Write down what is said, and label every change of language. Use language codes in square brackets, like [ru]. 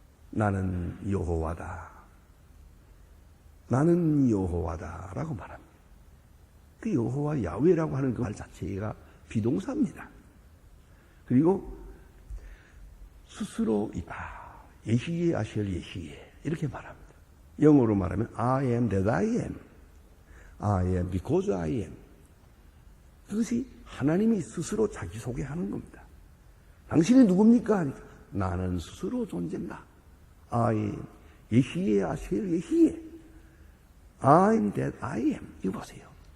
[ko] 나는 여호와다. 나는 여호와다라고 말합니다. 그 여호와 야훼라고 하는 그 말 자체가 비동사입니다. 그리고 스스로 예히예 아쉘 예히예 이렇게 말합니다. [en] 영어로 말하면 I am that I am. I am because I am. [ko] 그것이 하나님이 스스로 자기소개하는 겁니다. 당신이 누굽니까? 하니까 나는 스스로 존재한다. [en] I am [ko] 예히예 아쉘 예히예. [en] I am that I am. [ko] 이거 보세요.